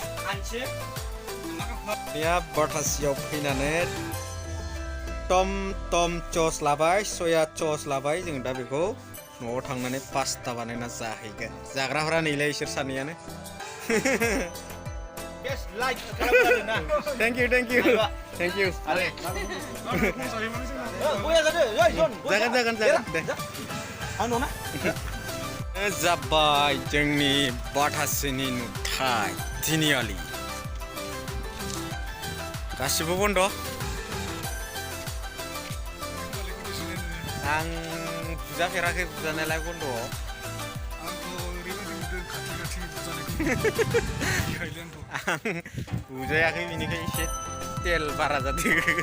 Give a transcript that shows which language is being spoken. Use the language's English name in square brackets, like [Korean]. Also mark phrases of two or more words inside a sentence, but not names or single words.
[Bodo] या बाटासियाव फैनानै टम चस लाबाय सया चस लाबाय जों दा बेखौ न'आव थांनानै पास्ता बानायना जाहैगोन जाग्राफोरा नैलाय इसोर सानैयानो [English] Thank you. Jangan. Deh. [Bodo] Zabai जोंनि बाटासिनि नुथाय Dhekiajuli गासिबो बन्द आं बुजाफेराखै बुजानायालाय बन्द'आव बुजायाखै बेनिखाय एसे तेल बारा जादों